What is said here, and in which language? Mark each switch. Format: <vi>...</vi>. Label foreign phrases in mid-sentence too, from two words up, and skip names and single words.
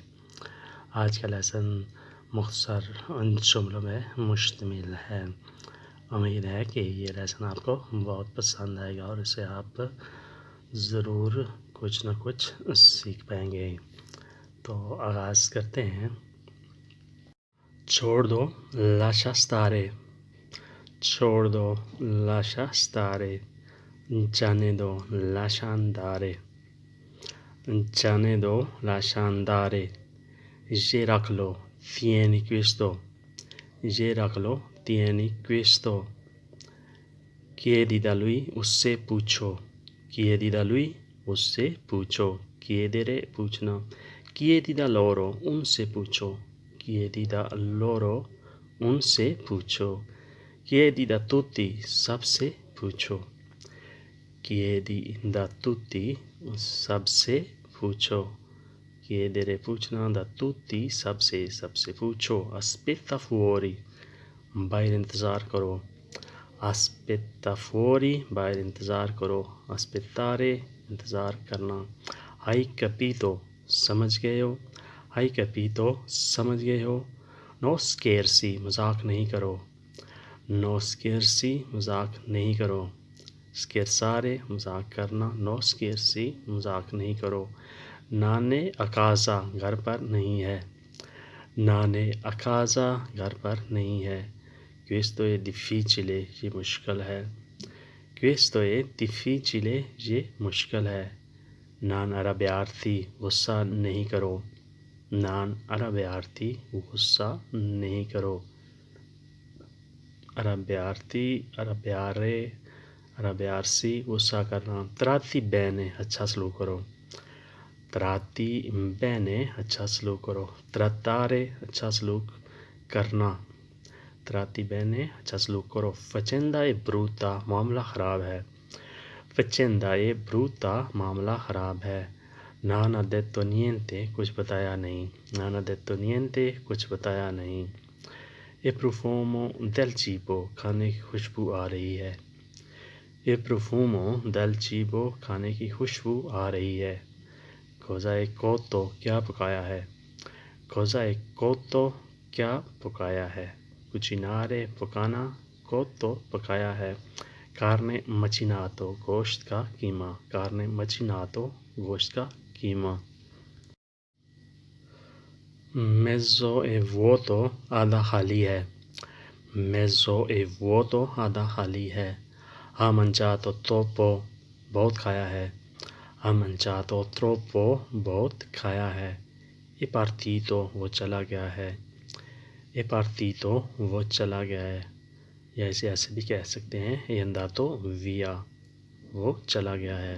<hi>आज का लेसन मुख्तसर उन जुमलों में मुश्तमिल है। उम्मीद है कि ये लेसन आपको बहुत पसंद आएगा और इसे आप ज़रूर कुछ न कुछ सीख पाएंगे। तो आगाज़ करते हैं। छोड़ दो</hi> <it>lascia stare,</it> <hi>छोड़ दो</hi> <it>lascia stare,</it> <hi>जाने दो</hi> <it>lascia andare,</it> <hi>जाने दो</hi> <it>lascia andare,</it> <hi>ये रख लो</hi> <it>tieni questo,</it> <hi>ये रख लो</hi> <it>tieni questo, chiedi da lui</it> <hi>उससे पूछो,</hi> <it>chiedi da lui उससे</it> <hi>पूछो,</hi> <it>chiedere पूछना, chiedi da loro</it> <hi>उनसे पूछो,</hi> <it>chiedi da loro</it> <hi>उनसे पूछो,</hi> <it>chiedi da tutti</it> <hi>सबसे पूछो,</hi> <it>chiedi da tutti</it> <hi>सबसे पूछो,</hi> <it>chiedere पूछना da</it> <hi>tutti सबसे पूछो,</hi> <it>aspetta fuori</it> <hi>बाहर इंतज़ार करो,</hi> <it>aspetta fuori</it> <hi>बाहर इंतज़ार करो, aspettare इंतज़ार करना,</hi> <it>hai capito</it> <hi>समझ गए हो,</hi> <it>hai capito</it> <hi>समझ गए हो,</hi> <it>no scherzi</it> <hi>मजाक नहीं करो,</hi> <it>no scherzi</it> <hi>मजाक नहीं करो, scherzare मजाक करना,</hi> <it>no scherzi</it> <hi>मजाक नहीं करो, नाने</hi> <it>a casa</it> <hi>घर पर नहीं है, नाने</hi> <it>a casa</it> <hi>घर पर नहीं है,</hi> <it>questo è difficile</it> <hi>ये मुश्किल है,</hi> <it>questo è difficile</it> <hi>ये मुश्किल है,</hi> <it>non arrabbiarti</it> <hi>गुस्सा नहीं करो,</hi> <it>non arrabbiarti</it> <hi>गुस्सा नहीं करो,</hi> <it>arrabbiarti arrabbiare arrabbiarsi</it> <hi>गुस्सा करना,</hi> <it>tratti bene</it> <hi>अच्छा सलूक करो,</hi> <it>tratti bene</it> <hi>अच्छा सलूक करो, trattare अच्छा सलूक करना,</hi> <it>tratti bene</it> <hi>अच्छा सलूक करो,</hi> <it>faccenda è brutta</it> <hi>मामला ख़राब है,</hi> <it>faccenda è brutta</it> <hi>मामला ख़राब है,</hi> <it>non ha detto niente</it> <hi>कुछ बताया नहीं,</hi> <it>non ha detto niente</it> <hi>कुछ बताया नहीं,</hi> <it>e profumo del cibo</it> <hi>खाने की खुशबू आ रही है,</hi> <it>e profumo del cibo</it> <hi>खाने की खुशबू आ रही है,</hi> <it>cosa è cotto</it> <hi>क्या पकाया है,</hi> <it>cosa è cotto</it> <hi>क्या पकाया है, cucinare पकाना, cotto पकाया है,</hi> <it>carne macinato</it> <hi>गोश्त का कीमा,</hi> <it>carne macinato</it> <hi>गोश्त का कीमा,</hi> <it>mezzo è vuoto</it> <hi>आधा खाली है,</hi> <it>mezzo è vuoto</it> <hi>आधा खाली है,</hi> <it>ha mangiato troppo</it> <hi>बहुत खाया है,</hi> <it>ha mangiato troppo</it> <hi>बहुत खाया है,</hi> <it>è partito</it> <hi>वो चला गया है,</hi> <it>è partito</it> <hi>वो चला गया है, या इसे ऐसे भी कह सकते हैं</hi> <it>è andato via</it> <hi>वो चला गया है,</hi>